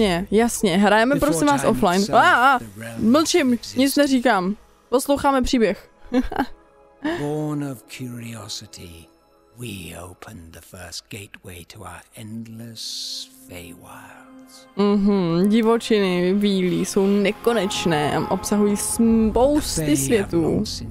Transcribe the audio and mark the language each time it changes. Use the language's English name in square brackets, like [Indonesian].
[Czech] Jasně. Hrajeme prosím vás offline. Mlčím, nic neříkám. Posloucháme příběh. [English] Born of curiosity, we opened the first gateway to our endless Feywilds. [Czech] Divočiny vílí jsou nekonečné a obsahují spousty světů.